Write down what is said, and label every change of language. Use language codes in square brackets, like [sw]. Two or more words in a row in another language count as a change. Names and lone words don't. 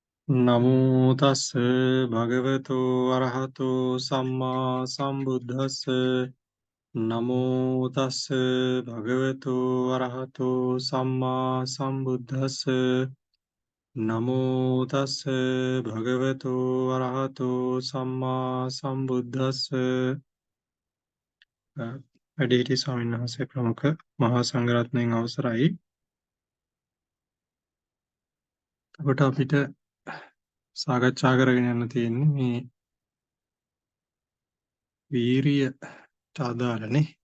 [pi] නමෝ තස්ස භගවතු අරහතෝ සම්මා සම්බුද්දස්ස නමෝ තස්ස භගවතු අරහතෝ සම්මා සම්බුද්දස්ස නමෝ තස්ස භගවතු අරහතෝ සම්මා සම්බුද්දස්ස [si] වැඩිහිටි ස්වාමීන් වහන්සේ ප්‍රමුඛ මහා සංඝරත්නයන් අවසරයි. අපට අපිට සාකච්ඡා කරගෙන යන්න තියෙන්නේ මේ වීරියට අදාළනේ.